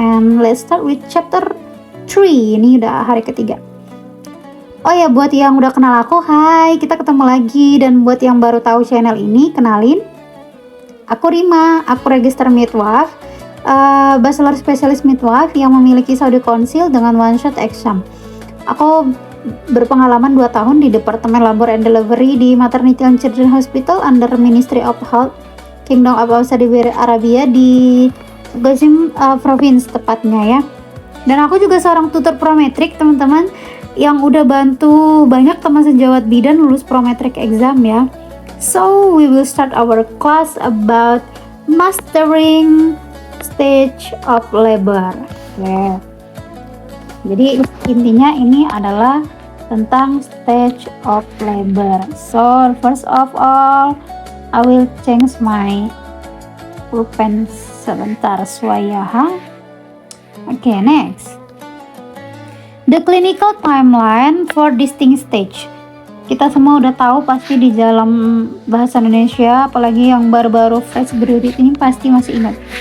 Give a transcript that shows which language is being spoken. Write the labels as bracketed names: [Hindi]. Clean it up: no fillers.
[English] And let's start with chapter 3. [Indonesian] Ini udah hari ketiga. Oh ya, buat yang udah kenal aku, hai, kita ketemu lagi. Dan buat yang baru tahu channel ini, kenalin, aku Rima, aku register midwife, bachelor specialist midwife yang memiliki Saudi Council dengan one shot exam. Aku berpengalaman 2 tahun di Departemen [English] Labor and Delivery [Indonesian] di Maternity and Children Hospital under Ministry of Health Kingdom of Saudi Arabia di Qasim Province tepatnya ya. Dan aku juga seorang tutor prometrik teman-teman, yang udah bantu banyak teman sejawat bidan lulus prometrik exam ya. [English] So we will start our class about mastering stage of labor. Yeah. [Indonesian] Jadi intinya ini adalah tentang stage of labor. [English] So first of all, I will change my [Indonesian] pulpen sebentar suaya. [English] Okay, next. The clinical timeline for distinct stage. [Indonesian] Kita semua udah tahu pasti di dalam bahasa Indonesia, apalagi yang baru-baru fresh graduate ini pasti masih ingat.